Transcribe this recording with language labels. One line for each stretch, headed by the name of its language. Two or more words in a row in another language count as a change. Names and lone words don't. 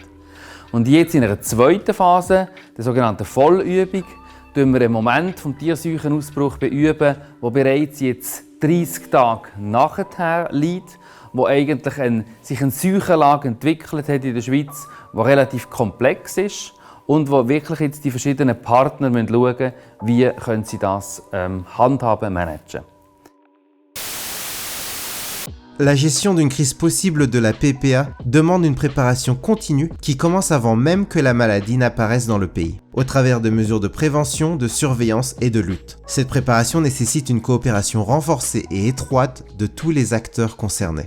German: Und jetzt in einer zweiten Phase, der sogenannten Vollübung, beüben wir einen Moment vom Tierseuchenausbruch beüben, der bereits jetzt 30 Tage nachher liegt, wo eigentlich sich eine Seuchenlage entwickelt hat in der Schweiz, die relativ komplex ist und wo wirklich jetzt die verschiedenen Partner schauen müssen, wie können sie das handhaben, managen.
French: La gestion d'une crise possible de la PPA demande une préparation continue qui commence avant même que la maladie n'apparaisse dans le pays, au travers de mesures de prévention, de surveillance et de lutte. Cette préparation nécessite une coopération renforcée et étroite de tous les acteurs concernés.